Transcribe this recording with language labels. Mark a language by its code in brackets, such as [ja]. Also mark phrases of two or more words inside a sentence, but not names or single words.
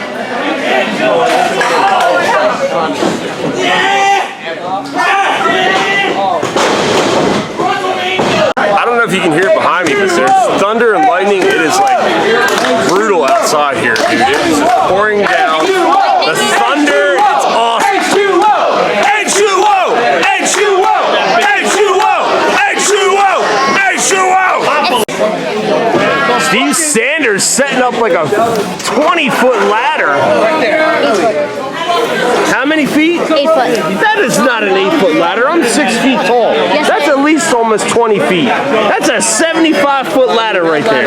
[en] I don't know if you can hear it behind me, but there's thunder and lightning. It is like brutal outside here, dude. It is pouring down. The thunder, it's awesome. H2O! H2O! H2O! H2O! H2O! Steve Sanders setting up like a 20-foot ladder. How many feet? 8 foot. That is not an 8-foot ladder. I'm 6 feet tall. Yes, That's at least almost 20 feet. That's a 75-foot ladder right there.